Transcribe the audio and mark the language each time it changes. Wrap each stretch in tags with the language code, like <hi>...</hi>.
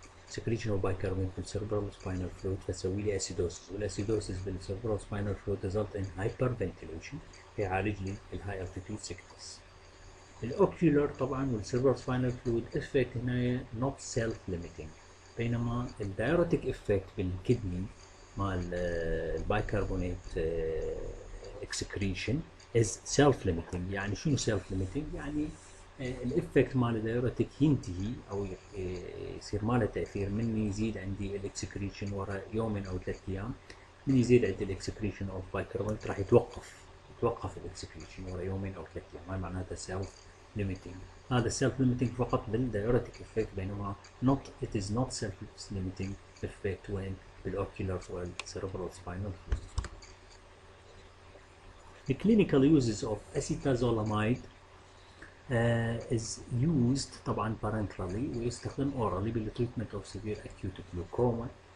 <en>secretion of bicarbonate بالcerebral spinal fluid</en> <ar>فتسوي لي</ar> <en>acidosis، والاسيدوسيس بالcerebral spinal fluid result in hyperventilation</en> <ar>فيعالج لي الهاي</ar> <en>altitude sickness.</en> <ar>الاوكيولر طبعا</ar> <en>والcerebral spinal fluid effect هنا not self limiting،</en> <ar>بينما الدايوريتك</ar> <en>effect</en> <ar>بالكدني مال البايكربونات</ar> <en>excretion is self limiting.</en> <ar>يعني شنو</ar> <en>self limiting؟</en> <ar>يعني الافكت مال الدايوريتك ينتهي او يصير ماله تاثير من يزيد عندي الاكسكريشن ورا يومين او 3 ايام. من يزيد عندي الاكسكريشن اوف بايكربونات راح يتوقف الاكسكريشن ورا يومين او 3 ايام. هاي معناتها سيلف ليميتنج. هذا السيلف ليميتنج فقط بالدايوريتك افكت، بينما</ar> <en>it is not self limiting effect when بالاوكيولار والcerebral spinal fluid. The clinical uses of acetazolamide is used</en> <ar>طبعا</ar> <en>parenterally</en> <ar>ويستخدم</ar> <en>orally</en> <ar>بالتريتمنت</ar> <en>of severe acute glaucoma.</en>